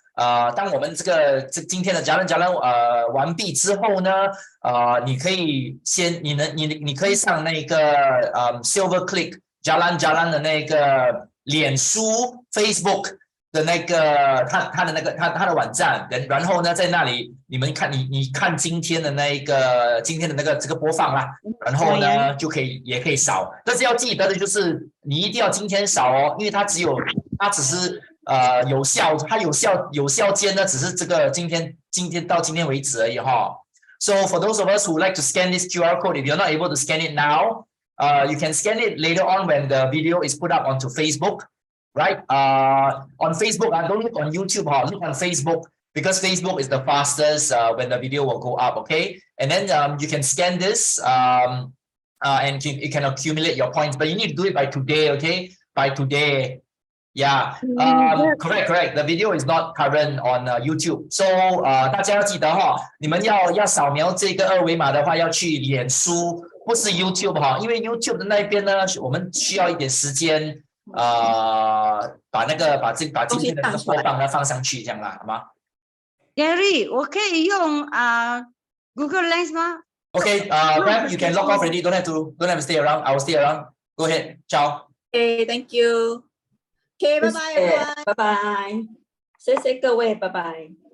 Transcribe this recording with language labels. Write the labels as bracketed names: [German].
[Chinese] 当我们今天的Jalan完毕之后呢，你可以你可以上那个Silver Click Jalan 的那个脸书 Facebook 的那个他的网站，然后呢在那里你看今天的这个播放啦，然后呢也可以扫，但是要记得的就是你一定要今天扫哦，因为它只是。有效间呢，只是这个今天到今天为止而已哈。 [English] So for those of us who like to scan this QR code, if you're not able to scan it now, you can scan it later on when the video is put up onto Facebook, right? On Facebook, don't look on YouTube, look on Facebook because Facebook is the fastest when the video will go up, okay? And then you can scan this and you can accumulate your points, but you need to do it by today, okay? By today. Yeah, correct. The video is not current on YouTube. [Chinese] So 大家要记得你们要扫描这个二维码的话，要去脸书，不是 YouTube 因为 YouTube 的那边呢，我们需要一点时间把今天的这个播放呢放上去，这样啦，好吗？Gary， 我可以用Google Lens 吗 [English] ？Okay, Pam, you can log off already. Don't have to stay around. I will stay around. Go ahead. Ciao. Okay, thank you. OK， [Chinese] 拜拜，拜拜，谢谢各位，拜拜。